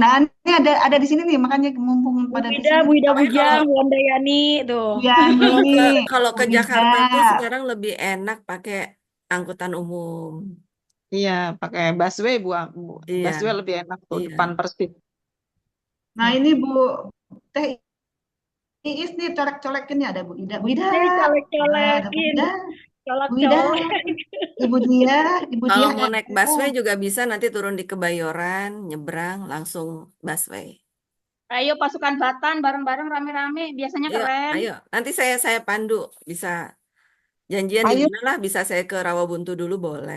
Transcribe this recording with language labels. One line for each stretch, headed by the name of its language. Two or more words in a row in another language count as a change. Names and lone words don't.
Indonesian: Nah, ini ada di sini nih, makanya mumpung Bu pada di Ida, sini. Bu Ida Pokoknya Bujang, Bu Andayani tuh. Bu Yani, kalau Bu ke Wida. Jakarta tuh sekarang lebih enak pakai angkutan umum. Iya, pakai busway Iya, busway lebih enak tuh iya. depan Persib. Nah, ini Bu Teh Iis nih colek-colekin nih ada Bu Ida. Bu Ida. Ini Nah, ada Bu colek-colekin, Ida. Bu Ida. colek-colek. Ibu Kalau Dia. mau naik busway juga bisa nanti turun di Kebayoran, nyebrang langsung busway. Ayo pasukan Batan bareng-bareng rame-rame, biasanya Ayo, keren. ayo. Nanti saya pandu, bisa janjian di Ayo, mana lah, bisa saya ke Rawabuntu dulu boleh.